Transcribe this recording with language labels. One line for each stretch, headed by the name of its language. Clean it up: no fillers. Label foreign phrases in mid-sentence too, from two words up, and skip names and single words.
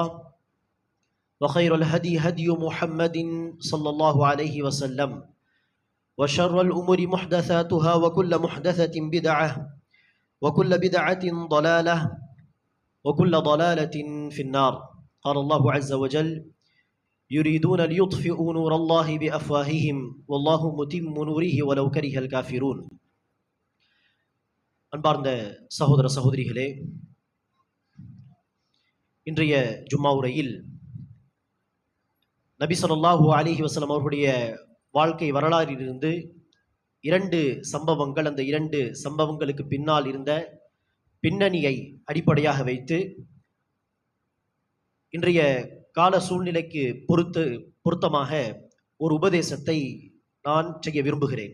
Arabic: وخير الهدي هدي محمد صلى الله عليه وسلم وشر الأمور محدثاتها وكل محدثة بدعة وكل بدعة ضلالة وكل ضلالة في النار قال الله عز وجل يريدون ليطفئوا نور الله بأفواههم والله متم نوره ولو كره الكافرون
Tamil: அன்பார்ந்த சகோதர சகோதரிகளே, இன்றைய ஜும்மா உரையில் நபி
Arabic: صلى الله عليه وسلم
Tamil: அவர்களுடைய வாழ்க்கை வரலாறிலிருந்து இரண்டு சம்பவங்கள், அந்த இரண்டு சம்பவங்களுக்கு பின்னால் இருந்த பின்னணியை அடிப்படையாக வைத்து இன்றைய கால சூழ்நிலைக்கு பொருத்தமாக ஒரு உபதேசத்தை நான் செய்ய விரும்புகிறேன்.